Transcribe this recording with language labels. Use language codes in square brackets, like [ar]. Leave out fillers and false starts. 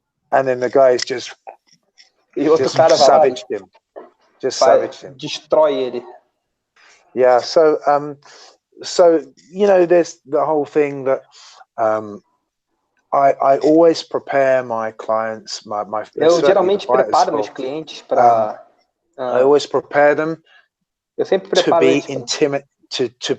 [en] And then the guy is just savaged him. [pt] Destrói ele. [en] Yeah, so there's the whole thing that I always prepare my clients, [pt] eu geralmente preparo meus clientes para [en] I always prepare them to be intimidated